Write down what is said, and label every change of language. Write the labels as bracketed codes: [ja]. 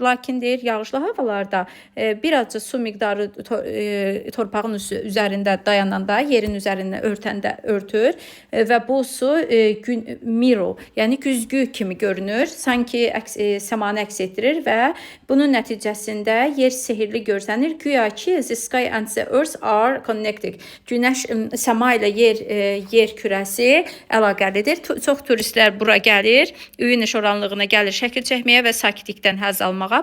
[az] Lakin deyir, yağışlı havalarda bir azca su miqdarı torpağın üzərində dayananda, yerin üzərindən örtür və bu su mirror, yəni güzgü kimi görünür. Sanki səmanı əks etdirir və bunun nəticəsində yer sehirli görsənir. Güya ki, [en] the sky and the earth are connected. [az] Günəş, səma ilə yer kürəsi əlaqəlidir. Çox turistlər bura gəlir, Uni şoranlığına gəlir şəkil çəkməyə və sakitlikdən həzz almağa.